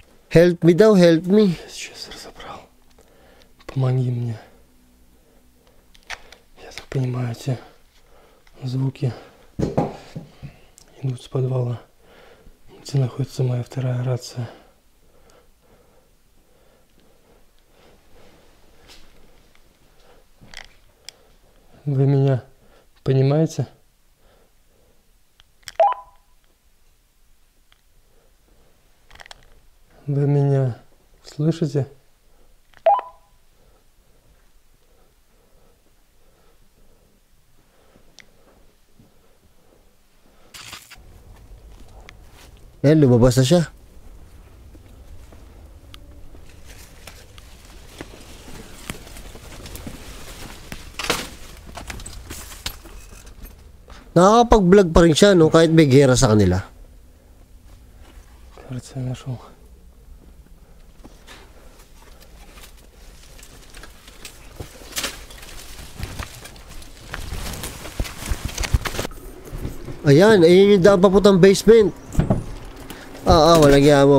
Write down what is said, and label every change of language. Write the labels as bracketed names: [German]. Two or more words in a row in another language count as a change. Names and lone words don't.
[English] Help me daw, help me. [Russian] Я сейчас разобрал. Помоги мне. Я так понимаю, эти звуки идут с подвала, где находится моя вторая рация. Вы меня понимаете? Вы меня слышите? [Filipino] Ayan, lumabas na siya. Nakakapag-vlog pa rin siya, no? Kahit may gera sa kanila. [Russian] Кажется, я нашел. [Filipino] Ayan, ayun yung daan papuntang basement. Walang yan mo.